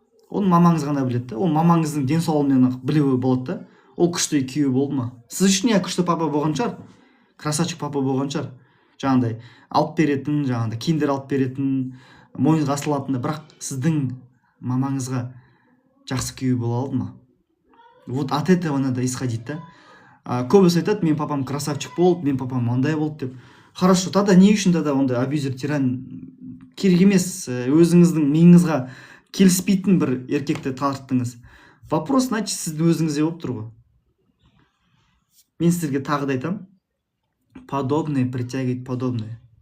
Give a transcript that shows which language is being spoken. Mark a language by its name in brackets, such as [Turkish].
[Kazakh] Оны мамаңыз ғана біледі да. Ол мамаңыздың денсаулығымен білуі болады да. Ол күшті күйеу болды ма? Сіз үшін күшті папа болған шығар. Красавчик папа болған шығар. Жаңағыдай алып беретін, жаңағыдай киндер алып беретін, мойынға асылатын, бірақ сіздің мамаңызға жақсы күйеу бола алды ма? [Russian] Вот от этого надо исходить да. [Kazakh] Көбісі айтады, мен папам красавчик болды, мен папам мындай болды деп. [Russian] Хорошо, тогда [Kazakh] не үшін тогда ондай абьюзер, тиран керек емес, өзіңіздің миыңызға келіспейтін бір еркекті тарттыңыз. [Russian] Вопрос, значит, [Kazakh] сізді өзіңізде болып тұр ғой. Мен сіздерге тағы да айтамын, [Russian] подобное притягивает подобное.